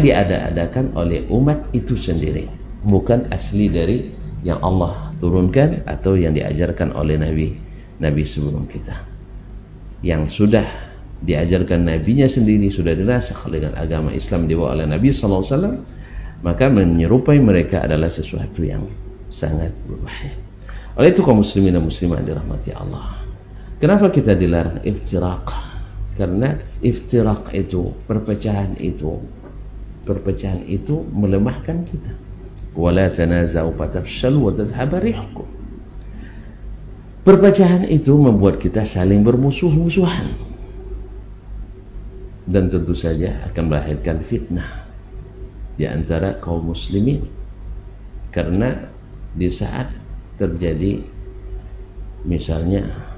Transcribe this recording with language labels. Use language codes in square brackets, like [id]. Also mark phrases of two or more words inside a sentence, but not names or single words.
[id] diada-adakan oleh umat itu sendiri, bukan asli dari yang Allah turunkan atau yang diajarkan oleh nabi sebelum kita, yang sudah diajarkan nabinya sendiri, sudah dirasakh dengan agama Islam dibawa oleh Nabi SAW, maka menyerupai mereka adalah sesuatu yang sangat berbahaya. Oleh itu kaum muslimin dan muslimat dirahmati Allah, kenapa kita dilarang iftiraq? Karena iftiraq itu, perpecahan itu melemahkan kita. [ar] ولا تنازعوا فتفشلوا وتذهب ريحكم. [id] Perpecahan itu membuat kita saling bermusuh-musuhan dan tentu saja akan melahirkan fitnah di antara kaum muslimin, karena di saat terjadi misalnya